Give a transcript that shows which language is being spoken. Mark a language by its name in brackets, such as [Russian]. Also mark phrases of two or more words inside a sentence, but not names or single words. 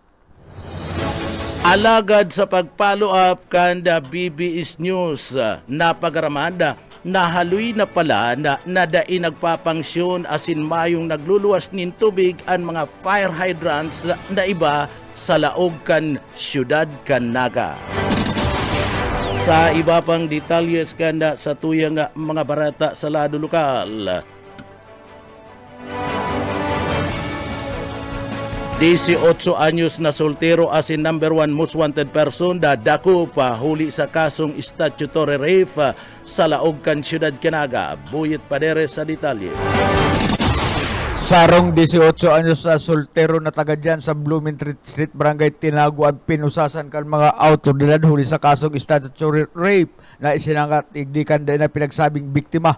[Bikol] Alagad sa pag-follow up kanda BBS News na pagaramanda, nahaloy na pala na nadai nagpapangsyon asin mayong nagluluwas nin tubig ang mga [English] fire hydrants [Bikol] na iba sa laog kan Siyudad Canaga. Sa iba pang detalyes kanda sa tuyang mga barata sa lado lokal. 18 anyos na soltero asin [English] number 1 most wanted person [Bikol] dadako pa huli sa kasong [English] statutory rape [Bikol] sa laog kan Siyudad Canaga. Buyit Paderes sa detalye. Sarong 18 anyos na soltero na taga dyan sa Bloomingtreet Street, Barangay Tinaguan, pinusasan kan mga autoridad huli sa kasong [English] statutory rape [Bikol] na isinangat igdikan din na pinagsabing biktima.